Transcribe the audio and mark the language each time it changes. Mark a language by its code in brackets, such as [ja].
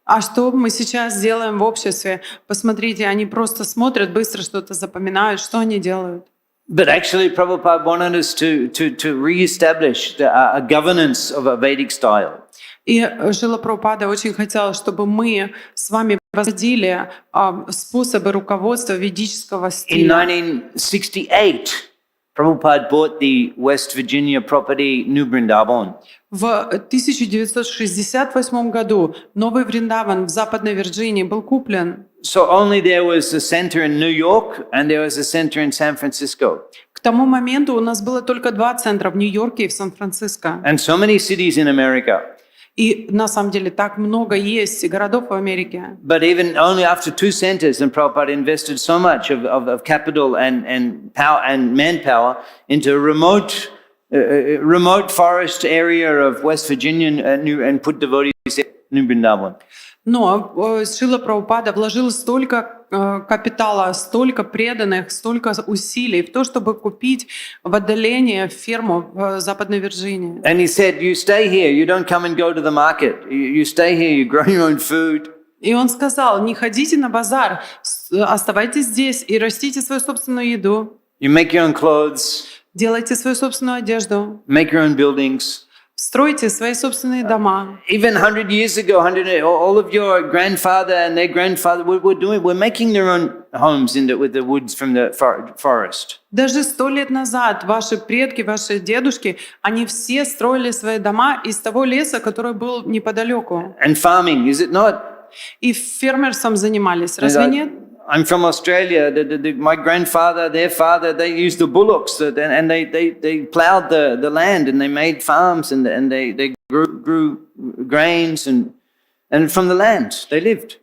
[ru] А что мы сейчас делаем в обществе? Посмотрите, они просто смотрят, быстро что-то запоминают, что они делают. [en] But actually, Prabhupada wanted us to re-establish a governance of a Vedic style. [ru] И Шрила Прабхупада очень хотел, чтобы мы с вами возродили способы руководства ведического [en] In [ru] стиля. [en] 1968, Prabhupada bought the West Virginia property New Vrindavan. [ru] В 1968 году Новый Вриндаван в Западной Вирджинии был куплен. [en] So only there was a center in New York and there was a center in San Francisco. [ru] К тому моменту у нас было только 2 центра в Нью-Йорке и в Сан-Франциско. [en] And so many cities in America. [ru] И на самом деле так много есть городов в Америке. [en] But even only after 2 centers, and Prabhupada invested so much of capital and power and manpower into a remote forest area of West Virginia and put devotees in New Vrindavan. [ru] Но Шрила Прабхупада вложил столько капитала, столько преданных, столько усилий в то, чтобы купить в отдалении ферму в Западной Вирджинии. [en] And he said, you stay here, you don't come and go to the market. You stay here, you grow your own food. [ru] И он сказал, не ходите на базар, оставайтесь здесь и растите свою собственную еду. [en] You make your own clothes, [ru] Делайте свою собственную одежду, [en] make your own buildings. [ru] стройте свои собственные дома. [en] Even 100 years ago, all of your grandfather and their grandfather were making their own homes with the woods from the forest. [ru] Даже 100 лет назад ваши предки, ваши дедушки, они все строили свои дома из того леса, который был неподалеку. [en] And farming, is it not? [ru] И фермерством занимались, разве нет? [en] I'm from Australia. My grandfather, their father, they used the bullocks and they plowed the land and they made farms and they grew grains and from the land they lived.